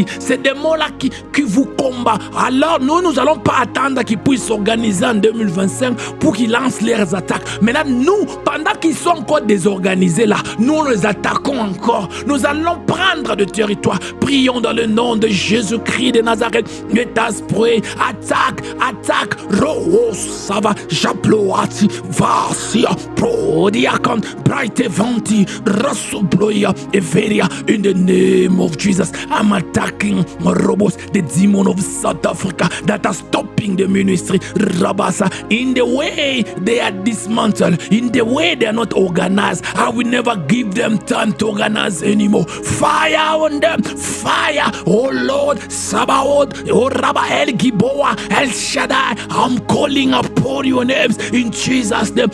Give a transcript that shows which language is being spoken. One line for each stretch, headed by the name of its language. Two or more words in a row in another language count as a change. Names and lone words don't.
French: Ces démons-là qui vous combattent. Alors nous n'allons pas attendre qu'ils puissent s'organiser en 2025 pour qu'ils lancent leurs attaques. Mais là, nous, pendant qu'ils sont encore désorganisés là, nous les attaquons encore. Nous allons prendre le territoire. Prions dans le nom de Jésus-Christ de Nazareth. Esprit, attaque, roho, sava, japloati, vasia, prodiakon, bright evanti, rasubloya, everia.
English: In the name of Jesus, I'm attacking robots, the demon of South Africa that are stopping the ministry. Rabasa, in the way they are dismantled, in the way they are not organized, I will never give them time to organize anymore. Fire on them, fire, oh Lord, Sabaoth, oh Rabba El Giboa, El Shaddai, I'm calling upon your names in Jesus' name.